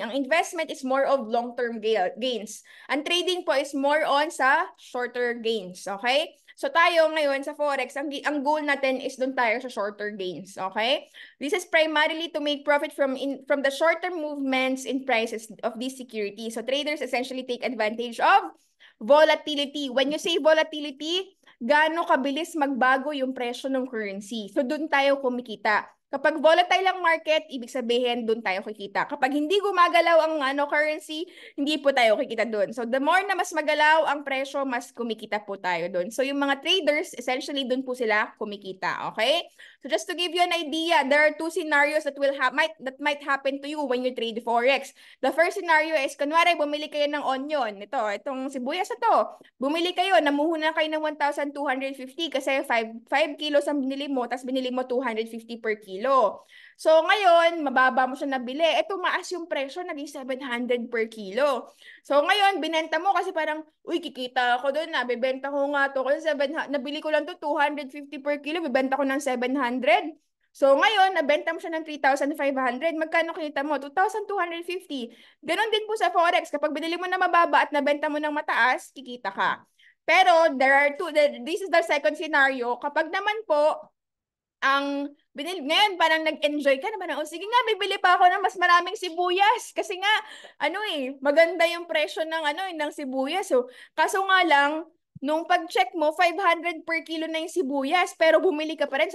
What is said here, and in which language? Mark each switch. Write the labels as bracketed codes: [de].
[en] Ang investment is more of long-term gains. Ang trading po is more on sa shorter gains. Okay? [tl] So tayo ngayon sa Forex, ang goal natin is doon tayo sa shorter gains. [en] Okay? This is primarily to make profit from the short-term movements in prices of these securities. So traders essentially take advantage of volatility. When you say volatility, [tl] gaano kabilis magbago yung presyo ng currency. So doon tayo kumikita. Kapag volatile ang market, ibig sabihin doon tayo kikita. Kapag hindi gumagalaw ang currency, hindi po tayo kikita doon. So the more na mas magalaw ang presyo, mas kumikita po tayo doon. So yung mga traders, essentially doon po sila kumikita, okay? [en] So just to give you an idea, there are 2 scenarios that might happen to you when you trade Forex. The first scenario is, [tl] kunwari, bumili kayo ng onion. Itong sibuyas na to. Bumili kayo, namuhunan kayo ng 1,250 kasi 5 kilos ang binili mo, tapos binili mo 250 per kilo. kilo. So ngayon, mababa mo siya nabili. Eh, tumaas yung presyo, naging 700 per kilo. So ngayon, binenta mo kasi parang, uy, kikita ako doon na, bibenta ko nga to. Kasi nabili ko lang to 250 per kilo, bibenta ko ng 700. So ngayon, nabenta mo siya ng 3,500. Magkano kinita mo? 2,250. Ganon din po sa Forex. Kapag binili mo na mababa at nabenta mo ng mataas, kikita ka. [en] Pero there are two, this is the second scenario. [tl] Kapag naman po, ang binili, ngayon parang nag-enjoy ka naman. O sige nga, bibili pa ako ng mas maraming sibuyas. Kasi nga, maganda yung presyo ng, ng sibuyas. So, kaso nga lang, nung pag-check mo, 500 per kilo na yung sibuyas. Pero bumili ka pa rin.